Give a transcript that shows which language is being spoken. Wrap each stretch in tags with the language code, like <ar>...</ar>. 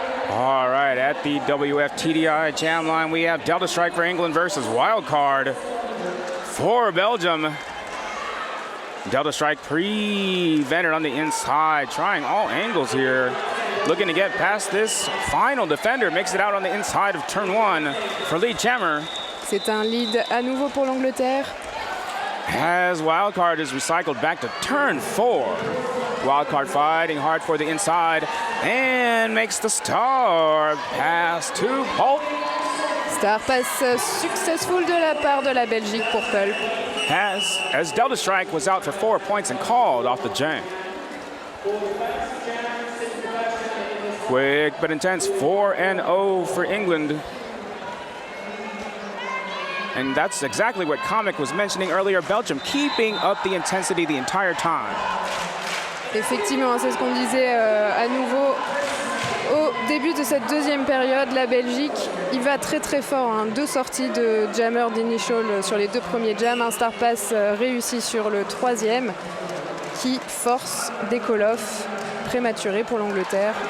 <en>All right, at the WFTDI jam line, we have Delta Strike for England versus Wildcard for Belgium. Delta Strike prevented on the inside, trying all angles here. Looking to get past this final defender, makes it out on the inside of turn 1 for lead jammer.</en> <fr>C'est un lead à nouveau pour l'Angleterre.</fr> <en>As Wildcard is recycled back to turn 4. Wildcard fighting hard for the inside and makes the star pass to Pulp. Star pass successful</en> <fr>de la part de la Belgique pour Pulp.</fr> <en>As Delta Strike was out for 4 points and called off the jam. Quick but intense 4-0 for England. And that's exactly what Comic was mentioning earlier. Belgium keeping up the intensity the entire time.</en> <fr>Effectivement, c'est ce qu'on disait à nouveau au début de cette deuxième période. La Belgique, il va très très fort. 2 sorties de jammer d'initial sur les 2 premiers jams. Un star pass réussi sur le 3e qui force des call-offs prématurés pour l'Angleterre.</fr>